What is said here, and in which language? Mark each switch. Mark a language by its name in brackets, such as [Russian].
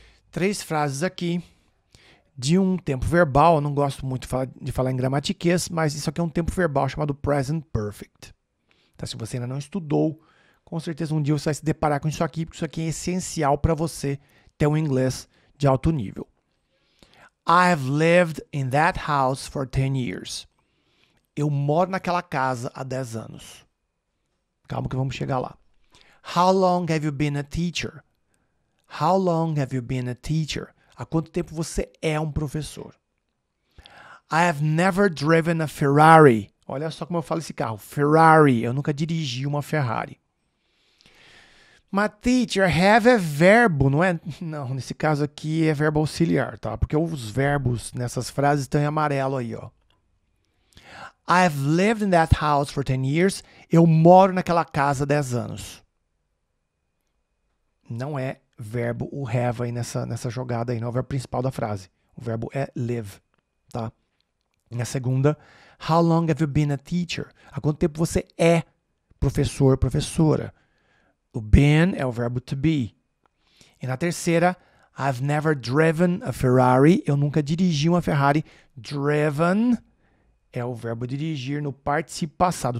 [Portuguese] 3 frases aqui de um tempo verbal. Eu não gosto muito de falar em gramatiquês, mas isso aqui é um tempo verbal chamado present perfect. Então, se você ainda não estudou, com certeza um dia você vai se deparar com isso aqui, porque isso aqui é essencial para você ter um inglês de alto nível. [English] I've lived in that house for 10 years. [Portuguese] Eu moro naquela casa há 10 anos. Calma que vamos chegar lá. [English] How long have you been a teacher? How long have you been a teacher? [Portuguese] Há quanto tempo você é um professor? [English] I have never driven a Ferrari. [Portuguese] Olha só como eu falo esse carro. Ferrari. Eu nunca dirigi uma Ferrari. Mas, teacher, have é verbo, não é? Não, nesse caso aqui é verbo auxiliar, tá? Porque os verbos nessas frases estão em amarelo aí, ó. [English] I've lived in that house for 10 years. [Portuguese] Eu moro naquela casa há 10 anos. Não é verbo o have aí nessa jogada aí, não é o verbo principal da frase. O verbo é live, tá? Na segunda, [English] how long have you been a teacher? [Portuguese] Há quanto tempo você é professor, professora? O been é o verbo to be. E na terceira, [English] I've never driven a Ferrari. [Portuguese] Eu nunca dirigi uma Ferrari. Driven é o verbo dirigir no particípio passado.